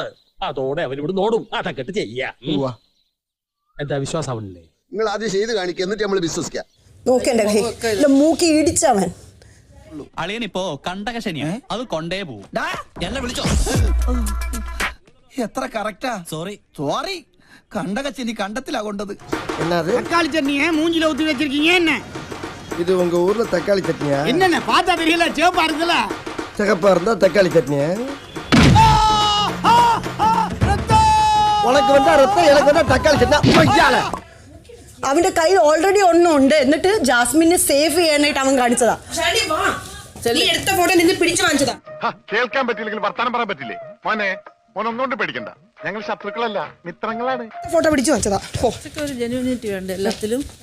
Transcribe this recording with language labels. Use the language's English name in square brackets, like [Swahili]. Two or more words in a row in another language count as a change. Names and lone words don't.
[Malayalam] അതോടെ അവനിവിടെ നോടും അതക്കെട്ട് ചെയ്യാ. എന്താ വിശ്വാസാവണില്ലേ? നിങ്ങൾ ആദ്യം ചെയ്ത് കാണിക്കുക, എന്നിട്ട് നമ്മൾ വിശ്വസിക്കാം. നോക്കേണ്ട മൂക്കി ഇടിച്ചവൻ. അളിയനിപ്പോ കണ്ടകശനിയാ, അത് കൊണ്ടേ പോവും. എന്നെ വിളിച്ചോ? എത്ര കറക്റ്റാ. സോറി കണ്ടകച്ചെനി കണ്ടത്തിലാ കൊണ്ടത്. [Tamil] தக்காளி சட்னியை மூஞ்சில ஊத்தி வச்சிருக்கீங்க என்ன? இது உங்க ஊர்ல தக்காளி சட்னியா? என்னென்ன பார்த்தா தெரியல, சேப்பா இருக்குல்ல. சிகப்பா இருந்தா தக்காளி சட்னியா? உனக்கு வந்தா ரத்தம், எனக்கு வந்தா தக்காளி சட்னி. [Malayalam] അവന്റെ കയ്യിൽ ഓൾറെഡി ഒന്നുണ്ട്, എന്നിട്ട് ജാസ്മിനെ സേവ് ചെയ്യാനായിട്ട് അവൻ കാണിച്ചതാ. എടുത്ത ഫോട്ടോ നിന്ന് പിടിച്ചു വാങ്ങിച്ചതാ. കേൾക്കാൻ പറ്റില്ലെങ്കിൽ വർത്താനം പറയാൻ പറ്റില്ലേ? മോനെ മോനൊന്നുകൊണ്ട് പേടിക്കണ്ട, ഞങ്ങൾ ശത്രുക്കളല്ല മിത്രങ്ങളാണ്. ഫോട്ടോ പിടിച്ചു വാങ്ങിച്ചതാ. ഒരു ജെന്യൂനിറ്റി വേണ്ട എല്ലാത്തിലും.